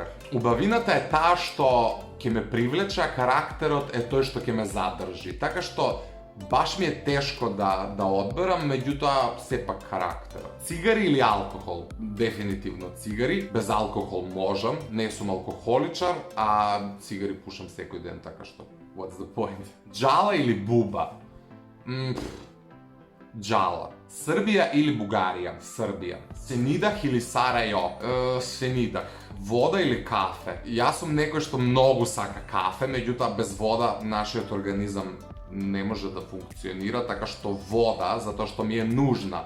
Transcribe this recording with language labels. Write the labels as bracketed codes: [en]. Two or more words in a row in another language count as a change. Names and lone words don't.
[mk] Убавината е та што ќе ме привлече, а карактерот е то што ќе ме задржи. Така што баш ми е тешко да одберам, меѓута сепак карактера. Цигари или алкохол? Дефинитивно цигари. Без алкохол можем, не сам алкохоличар, а цигари пушам секој ден, така што [en] what's the point? [mk] Џала или буба? Џала. Srbija ili Bugarija? Srbija. Senidah ili Sarajevo? Senidah. Вода или кафе? Ја сам неко што многу сака кафе, меѓутим без вода наш организам не може да функционира, така што вода, зато што ми е нужна.